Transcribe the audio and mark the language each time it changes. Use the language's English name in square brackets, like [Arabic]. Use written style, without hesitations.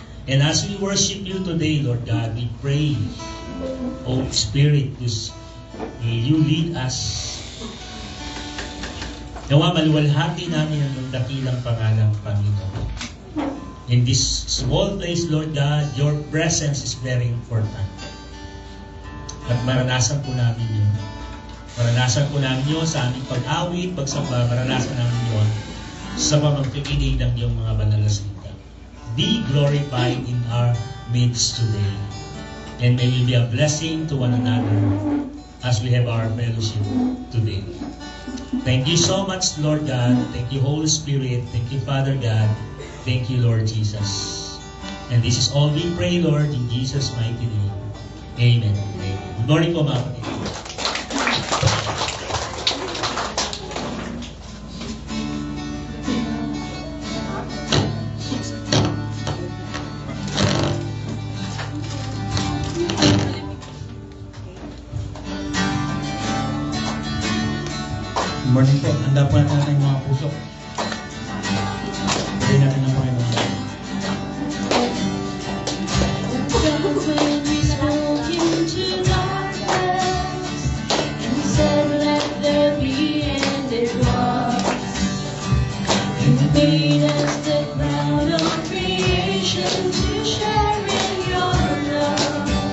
[English] And as we worship you today, Lord God, we pray, O Spirit, you lead us. [Filipino] Nawa maluwalhati namin ang dakilang pangalang Panginoon. [English] In this small place, Lord God, your presence is very important. [Filipino] At maranasan po namin yun. Maranasan po namin yun sa aming pag-awit, pagsamba, maranasan namin yun sa pamagkikinig ng iyong mga banal na salita. [English] Be glorified in our midst today. And may we be a blessing to one another as we have our fellowship today. Thank you so much, Lord God. Thank you, Holy Spirit. Thank you, Father God. Thank you, Lord Jesus. And this is all we pray, Lord, in Jesus' mighty name. Amen. Amen. Good morning [Filipino] po, mga kapatid. [English] Good morning po. [Filipino] Handa po natin ang mga puso. Pagay natin ang Panginoon. [English] When we spoke into darkness and said, "Let there be," and it was. You made us the crown of creation to share in your love.